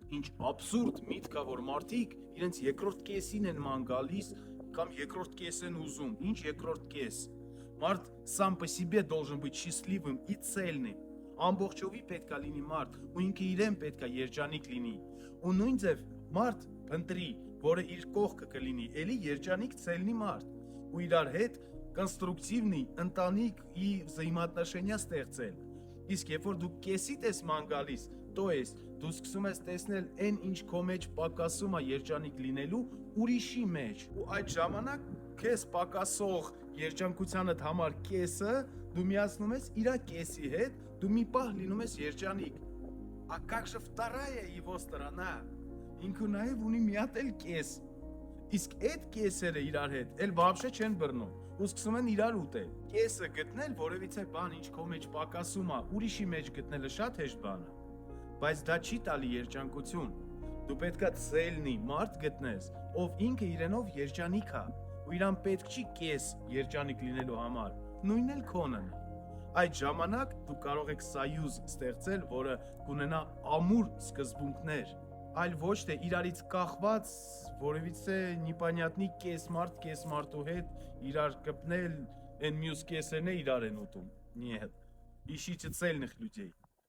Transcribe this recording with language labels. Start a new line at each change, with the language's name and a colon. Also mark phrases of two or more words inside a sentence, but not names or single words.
Armenian: Ինչ абսուրդ միտք է, որ մարդիկ իրենց երկրորդ կեսին են ման գալիս կամ երկրորդ կես են ուզում։ Ինչ երկրորդ կես։ Մարդ
Russian: сам по себе должен быть счастливым и цельным։
Armenian: Ամբողջովի պետքա լինի մարդ, ու ինքը իրեն պետքա երջանիկ լինի։ Ու նույն ձև մարդ փնտրի, որը իր կողքը կլինի, էլի երջանիկ ցելնի մարդ, ու իրար հետ կոնստրուկտիվնի ընտանիք
Russian: и взаимоотношения
Armenian: ստեղծել։ Իսկ երբ որ դու կեսիդ ես ման գալիս,
Russian: то есть
Armenian: դու սկսում ես տեսնել այն ինչ քո մեջ պակասում է երջանիկ լինելու ուրիշի մեջ, ու այդ ժամանակ քեզ պակասող երջանկությանդ համար կեսը դու միացնում ես իր կեսի հետ, դու մի պահ լինում ես երջանիկ։
Russian: А как же вторая его сторона?
Armenian: Ինքը նաև ունի մի հատ էլ կես։ Իսկ այդ կեսերը իրար հետ էլ вообще չեն բռնում, ու սկսում են իրար ուտել։ Կեսը գտնել որևիցե բան, ինչ քո մեջ պակասում է, ուրիշի մեջ գտնելը շատ հեշտ բան է, բայց դա չի տալի երջանկություն։ Դու պետքա ցելնի մարդ գտնես, ով ինքը իրենով երջանիկ է, ու իրան պետք չի կես երջանիկ լինելու համար, նույնն էլ քոնն է։ Այդ ժամանակ դու կարող ես սայյուզ ստեղծել, որը կունենա ամուր սկզբունքներ, այլ ոչ թե իրարից կախված որևիցե непонятный կես մարդու հետ իրար կպնել, այն մյուս կեսերն է իրար են ուտում։
Russian: Нет, ищите цельных людей։